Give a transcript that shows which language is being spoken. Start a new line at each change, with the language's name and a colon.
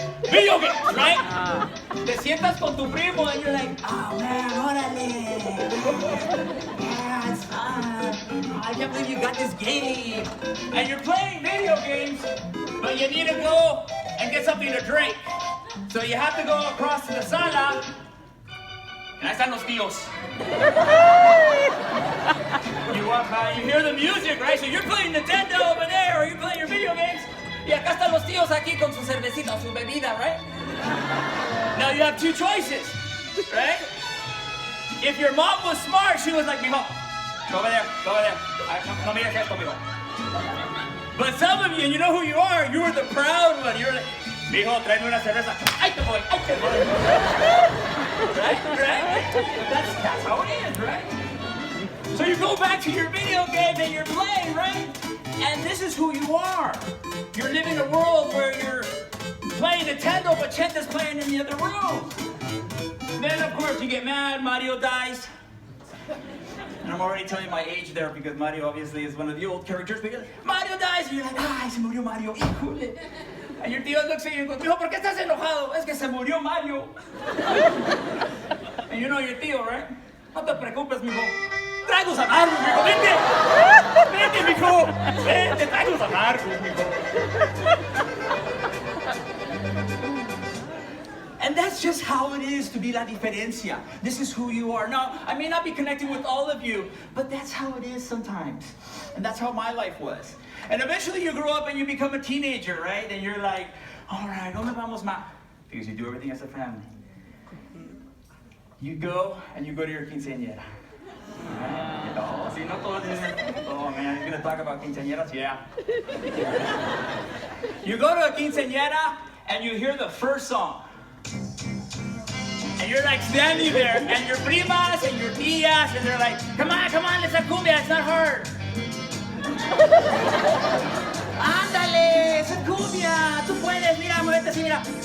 English: Video games, right?
Spanish: Te sientas con tu primo,
English: and you're like, oh man, órale. Yeah, it's fun. I can't believe you got this game. And you're playing video games, but you need to go and get something to drink. So you have to go across to the sala, and
Spanish: ahí están los tíos.
English: You walk by, you hear the music, right? So you're playing Nintendo over there, or you're playing your video games.
Spanish: Y acá están los tíos aquí con su cervecita, su bebida, right?
English: Now you have two choices, right? If your mom was smart, she was like, mijo, go over there.
Spanish: No mires esto, mijo.
English: But some of you, and you know who you are, the proud one. You're like,
Spanish: Mijo, tráeme una cerveza. ¡Ay, te voy! ¡Ay, te voy!
English: Right? That's how it is, right? So you go back to your video game and you're playing, right? And this is who you are. You're living a world where you're playing Nintendo, but Chenta's playing in the other room. Then, of course, you get mad, Mario dies. And I'm already telling you my age there because Mario obviously is one of the old characters. Because Mario dies, and you're like,
Spanish: ay, se murió Mario, híjole.
English: And your tío looks at you and goes,
Spanish: mijo, ¿por qué estás enojado? Es que se murió Mario.
English: And you know your tío, right?
Spanish: No te preocupes, mijo. Tragos amargos, mijo, vente. Vente, mijo. Vente, tragos amargos, mijo.
English: And that's just how it is to be
Spanish: la diferencia.
English: This is who you are. Now, I may not be connecting with all of you, but that's how it is sometimes. And that's how my life was. And eventually you grow up and you become a teenager, right? And you're like, all right,
Spanish: ¿dónde vamos, ma?
English: Because you do everything as a family. You go and you go to your quinceañera. Right? Oh, see, no todo this. Oh man, you're gonna talk about quinceañeras? Yeah. You go to a quinceañera and you hear the first song. And you're like standing there, and your primas and your tías, and they're like, come on, it's a cumbia, it's not hard.
Spanish: Ándale, es a cumbia, tú puedes, mira, muévete así, mira.